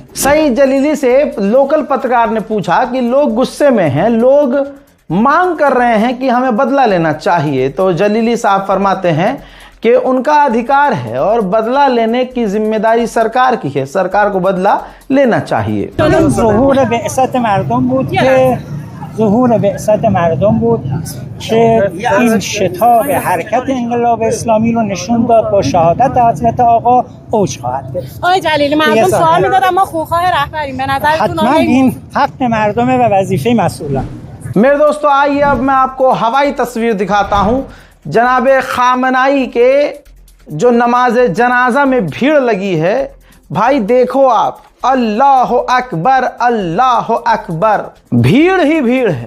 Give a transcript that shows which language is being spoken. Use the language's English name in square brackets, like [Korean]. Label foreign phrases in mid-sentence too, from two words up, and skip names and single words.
[Hindi] सईद जलीली से लोकल पत्रकार ने पूछा कि लोग गुस्से में हैं, लोग मांग कर रहे हैं कि हमें बदला लेना चाहिए। तो जलीली साहब फरमाते हैं कि उनका अधिकार है और बदला लेने की जिम्मेदारी सरकार की है, सरकार को बदला लेना चाहिए। [Persian] ظهور بعثت مردم بود که این شتاب حرکت انقلاب اسلامی رو نشون داد با شهادت حضرت آقا اوج خواهد گرفت. آقای جلیلی، مردم سوال می‌دادن ما خونخواه رهبریم، به نظرتون حتما این حق مردمه و وظیفه مسئولان. [Hindi] मेरे दोस्तों, आइए अब मैं आपको हवाई तस्वीर दिखाता हूं। जनाबे खामनाई के जो नमाज जनाजा में भीड़ लगी है, भाई देखो आप, [Arabic] الله أكبر, الله أكبر. [Hindi] भीड़ ही भीड़ है।